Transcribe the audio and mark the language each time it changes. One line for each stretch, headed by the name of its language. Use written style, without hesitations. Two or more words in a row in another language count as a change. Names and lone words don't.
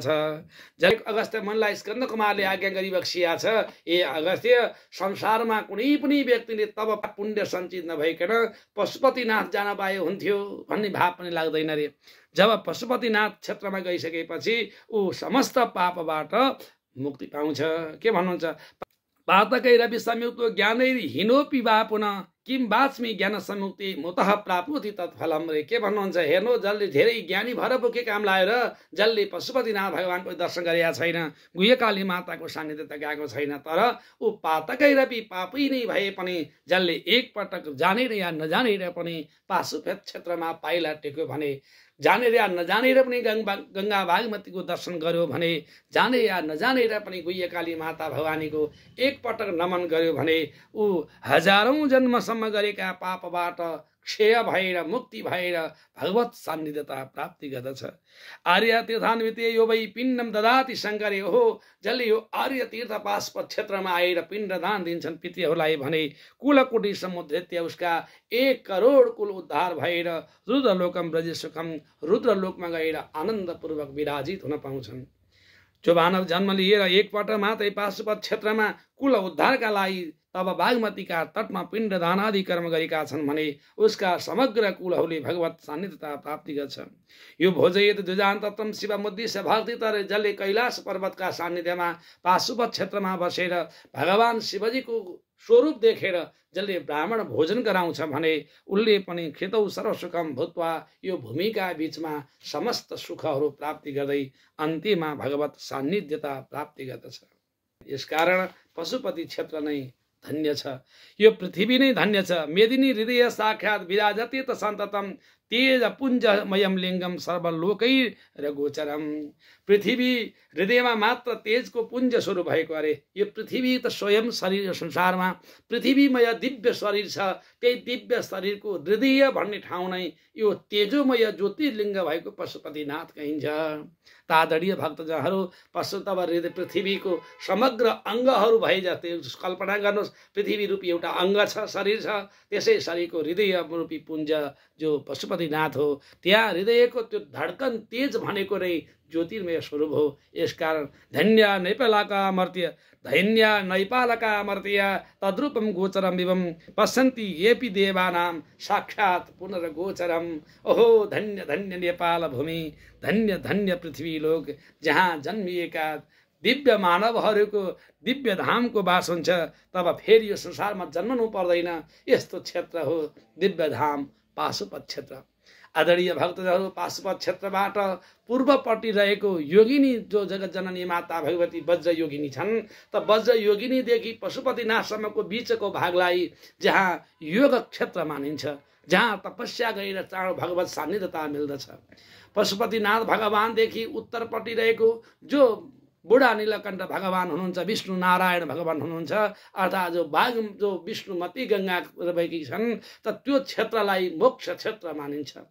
Nepali: जय अगस्त्य मुनिलाई स्कन्द कुमारले आज्ञा गरिबक्सिया छ, ए अगस्त्य, संसारमा कुनै पनि व्यक्तिले तब पुण्य सञ्चित नभइकन पशुपतिनाथ जान पाए हुन्थ्यो भन्ने भाव पनि लाग्दैन रे। जब पशुपतिनाथ क्षेत्रमा गइसकेपछि ऊ समस्त पापबाट मुक्ति पाउँछ। के भन्नुहुन्छ?
Sanskrit: पातकै रवि संयुक्त ज्ञानै हिनोपि वा पुनः किम वाच्मी ज्ञान संयुक्ति मुतः प्राप्नोति तत्फलम।
Nepali: रे के भन्नुहुन्छ? हेर्नु, जसले धेरै ज्ञानी भएर के काम लाएर जसले पशुपतिनाथ भगवानको दर्शन गरेका छैन, गुह्यकाली माताको सान्निध्यता गएको छैन, तर ऊ
Sanskrit: पातकै रवि
Nepali: पापी नै भए पनि जसले एकपटक जानेर या नजानेर पनि पाशुपत क्षेत्रमा पाइला टेक्यो भने, जानेर या नजानेर पनि गङ्गा भागमतीको दर्शन गर्यो भने, जाने या नजानेर पनि गुह्यकाली माता भवानीको एकपटक नमन गर्यो भने ऊ हजारौं जन्मसम्म गरेका पापबाट क्षय भएर मुक्ति भएर भगवत सान्निध्यता प्राप्ति गर्दछ।
Sanskrit: आर्य तीर्थान्विते यो वै पिण्डम ददाति शङ्करे।
Nepali: हो जसले यो आर्य तीर्थ पाशुपत क्षेत्रमा आएर पिण्ड दान दिन्छन् पितृहरूलाई भने
Sanskrit: कुलकोटि समुद्रित्य
Nepali: उसका 1 करोड कुल उद्धार भएर
Sanskrit: रुद्रलोकम ब्रज सुखम
Nepali: रुद्रलोकमा गएर आनन्दपूर्वक विराजित हुन पाउँछन्। जो मानव जन्म लिएर एकपल्ट मात्रै पाशुपत क्षेत्रमा कुल उद्धारका लागि तब बागमतीका तटमा पिण्ड दानादि कर्म गरेका छन् भने उसका समग्र कुलहरूले भगवत सान्निध्यता प्राप्ति गर्छ।
Sanskrit: यो भोजयत द्विजान्तत्रम शिव मुद्दिश्य भक्ति
Nepali: तर जसले कैलाश पर्वतका सान्निध्यमा पाशुपत क्षेत्रमा बसेर भगवान शिवजीको स्वरूप देखेर जसले ब्राह्मण भोजन गराउँछ भने उसले पनि
Sanskrit: खेतौ सर्वसुखम भूत्वा
Nepali: यो भूमिका बीचमा समस्त सुखहरू प्राप्ति गर्दै अन्त्यमा भगवत सान्निध्यता प्राप्ति गर्दछ। यसकारण पशुपति क्षेत्र नै धन्य छ। यो पृथ्वी नै धन्य छ।
Sanskrit: मेदिनी हृदय साक्षात विराजते त सन्ततम तेज पुञ्जमयम लिङ्गम सर्वलोकै गोचरम।
Nepali: पृथ्वी हृदयमा मात्र तेजको पुञ्ज स्वरूप भएको अरे यो पृथ्वी त स्वयं शरीर संसारमा पृथ्वीमय दिव्य शरीर छ। त्यही दिव्य शरीरको हृदय भन्ने ठाउँ नै यो तेजोमय ज्योतिर्लिङ्ग भएको पशुपतिनाथ कहिन्छ। तादडीय भक्तजनहरू पशु तब हृदय पृथ्वीको समग्र अङ्गहरू भए जस्तै कल्पना गर्नुहोस्। पृथ्वी रूपी एउटा अङ्ग छ, शरीर छ, त्यसै शरीरको हृदय रूपी पुञ्ज जो पशुपतिनाथ हो त्यहाँ हृदयको त्यो धड्कन तेज भनेको नै ज्योतिर्मय स्वरूप हो।
Sanskrit: यसकारण धन्य नैपालका अमर्त्य धन्य नैपालका अमर्त्य तद्रूपम गोचरम विवम पश्यन्ति येपि देवानाम साक्षात पुनर्गोचरम।
Nepali: ओहो धन्य धन्य नेपाल भूमि, धन्य धन्य पृथ्वी लोक जहाँ जन्मिएका दिव्य मानवहरूको दिव्य धामको वास हुन्छ। तब फेरि यो संसारमा जन्मनु पर्दैन। यस्तो क्षेत्र हो दिव्य धाम पाशुपत क्षेत्र। आदरणीय भक्तजनहरू पाशुपत क्षेत्रबाट पूर्वपट्टि रहेको योगिनी जो जगत जननी माता भगवती वज्र योगिनी छन् त वज्र योगिनीदेखि पशुपतिनाथसम्मको बीचको भागलाई जहाँ योग क्षेत्र मानिन्छ, जहाँ तपस्या गरेर चाँडो भगवत सान्निध्यता मिल्दछ। पशुपतिनाथ भगवानदेखि उत्तरपट्टि रहेको जो बुढा नीलकण्ठ भगवान हुनुहुन्छ, विष्णु नारायण भगवान हुनुहुन्छ, अर्थात् जो विष्णुमती गङ्गा रहेकी छन् त त्यो क्षेत्रलाई मोक्ष क्षेत्र मानिन्छ।